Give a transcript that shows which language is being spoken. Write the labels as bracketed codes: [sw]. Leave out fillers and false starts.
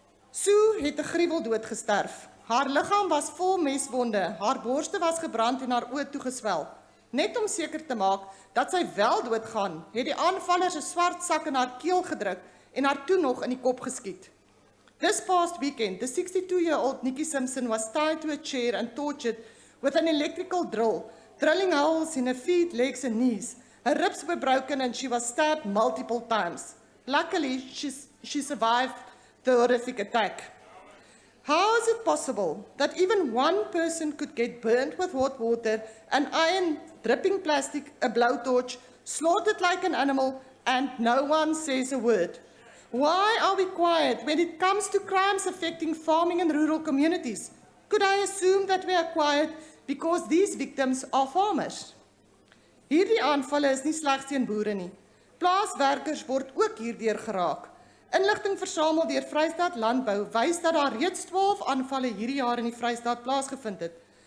[af] Sue het 'n gruweldood gesterf. Haar liggaam was vol meswonde, haar borste was gebrand en haar oë toegeswel. Net om seker te maak dat sy wel doodgaan, het die aanvallers 'n swart sak in haar keel gedruk en haar toe nog in die kop geskiet. [en] This past weekend, the 62-year-old Nikki Simpson was tied to a chair and tortured with an electrical drill, drilling holes in her feet, legs and knees. Her ribs were broken and she was stabbed multiple times. Luckily, she survived the horrific attack. How is it possible that even one person could get burnt with hot water, an iron dripping plastic, a blowtorch, slaughtered like an animal, and no one says a word? Why are we quiet when it comes to crimes affecting farming and rural communities? Could I assume that we are quiet because these victims are farmers? [af] Hierdie aanvalle is nie slegs teen boere nie. Plaaswerkers word ook hierdeur geraak. Inligting versamel deur Vrystaat Landbou wys dat daar reeds 12 aanvalle hierdie jaar in die Vrystaat plaasgevind het.